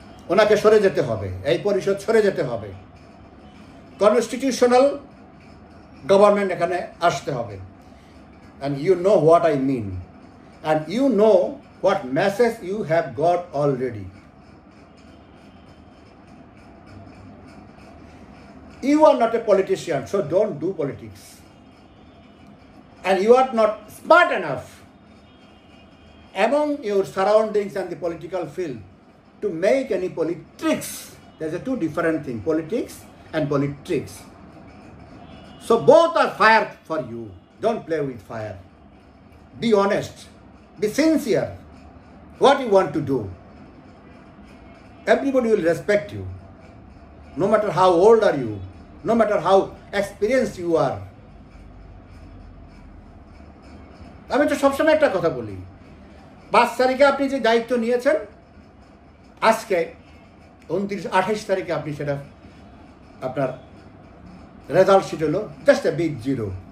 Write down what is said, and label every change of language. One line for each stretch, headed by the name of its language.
Bangla: ওনাকে সরে যেতে হবে, এই পরিষদ সরে যেতে হবে, কনস্টিটিউশনাল গভর্নমেন্ট এখানে আসতে হবে।
English: And you know what I mean, and you know what message you have got already. You are not a politician, so don't do politics. And you are not smart enough among your surroundings and the political field to make any politics. There's a two different things, politics and politics. So both are fire for you. Don't play with fire. Be honest. Be sincere. What you want to do. Everybody will respect you. No matter how old are you. No matter how experienced you are.
Bangla: আমি তো সবসময় একটা কথা বলি, 5 তারিখে আপনি যে দায়িত্ব নিয়েছেন, আজকে 28 তারিখে আপনি সেটা আপনার রেজাল্ট শিট হলো
English: Just a big zero.